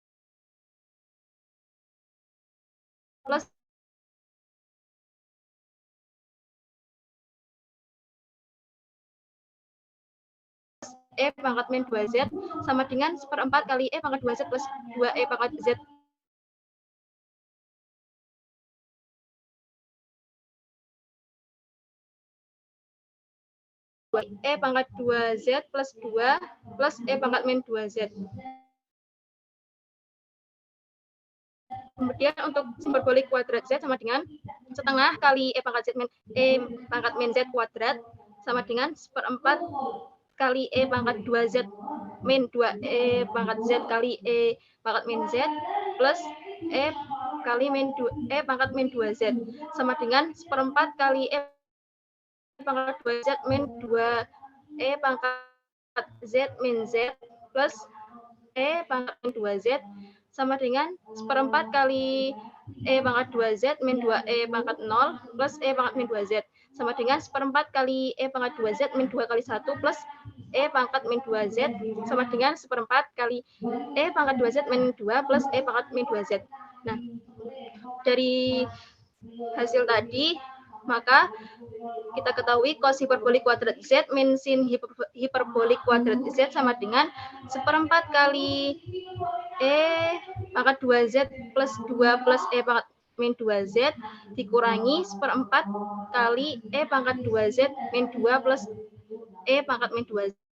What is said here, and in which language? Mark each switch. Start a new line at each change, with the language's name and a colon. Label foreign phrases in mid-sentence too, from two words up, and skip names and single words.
Indonesian: plus E pangkat min 2Z sama dengan seperempat kali E pangkat 2Z plus 2E pangkat Z E pangkat 2Z plus 2 plus E pangkat min 2Z. Kemudian untuk hiperbolik kuadrat Z sama dengan setengah kali E pangkat Z min E pangkat min Z kuadrat sama dengan seperempat kali E pangkat 2Z min 2E pangkat Z kali E pangkat min Z plus E kali min 2, E pangkat min 2Z sama dengan seperempat kali E pangkat 2Z min 2E pangkat Z min Z plus E pangkat min 2Z sama dengan seperempat kali E pangkat 2Z min 2E pangkat 0 plus E pangkat min 2Z sama dengan seperempat kali E pangkat 2Z min 2 kali 1 plus E pangkat min 2Z sama dengan seperempat kali E pangkat 2Z min 2 plus E pangkat min 2Z. Nah, dari hasil tadi, maka kita ketahui cos hiperbolik kuadrat Z min sin hiperbolik kuadrat Z sama dengan seperempat kali E pangkat 2Z plus 2 plus E pangkat min 2Z dikurangi seperempat kali E pangkat 2Z min 2 plus E pangkat min 2Z.